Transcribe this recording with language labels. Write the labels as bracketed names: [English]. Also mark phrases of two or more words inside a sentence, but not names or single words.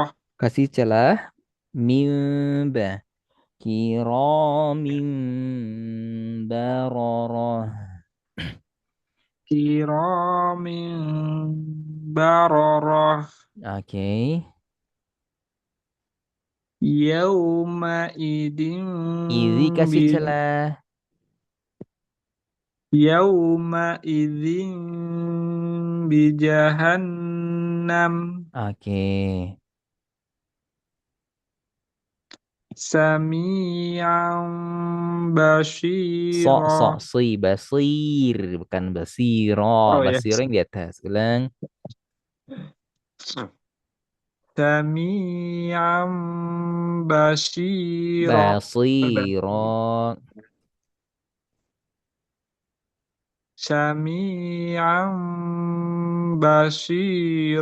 [Indonesian] Kasih celah. Mimba. [Arabic] كرام بررة. كرام بررة. [Indonesian] Oke. [Arabic] يومئذ [Indonesian] Izi kasih bi celah. [Arabic] يومئذ بجهنم [Indonesian] Oke. [Arabic] sami'an [Indonesian] Sok [Arabic] basira. [Indonesian] si basir bukan basiro. Oh ya. Basiro yang di atas. Ulang. [Arabic] سميعا بصيرا. Basiro. سميعا بصير.